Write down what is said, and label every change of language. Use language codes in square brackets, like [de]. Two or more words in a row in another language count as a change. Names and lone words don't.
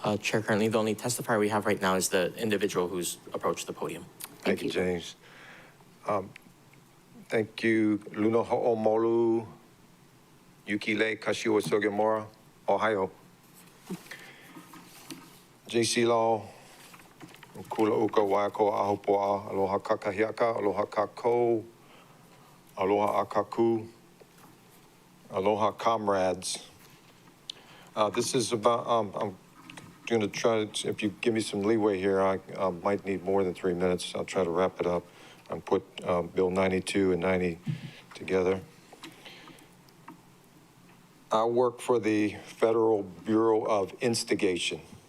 [en] Chair, currently the only testifier we have right now is the individual who's approached the podium. Thank you, James. Thank you, Luna Ho'omolu, Yukile Kashiwa Sugamura, Ohio. JC Law, Kula Uka Waiko Ahopoa, [haw] Aloha Kakahiaka, Aloha Kako, Aloha Akaku, [en] Aloha Comrades. This is about, I'm going to try to, if you give me some leeway here, I might need more than 3 minutes. I'll try to wrap it up and put Bill 92 and 90 together. I work for the Federal Bureau of Instigation.